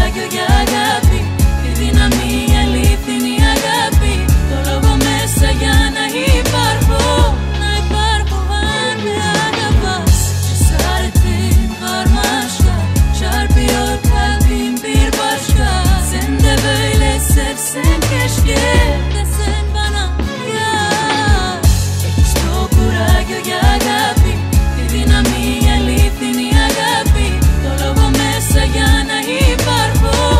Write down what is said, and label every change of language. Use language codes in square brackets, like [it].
[el] Για αγάπη, τη δύναμη, η αλήθινη αγάπη, το λόγο μέσα για να υπάρχω, να υπάρχω αν με αγαπάς. [tr] Cesaretin var başka, çarpıyor kalbim bir başka. Sen de böyle sevsen keşke, desen bana ya. [el] Έχεις το κουράγιο για αγάπη, τη δύναμη, η αλήθινη αγάπη, το λόγο μέσα για να υπάρχω.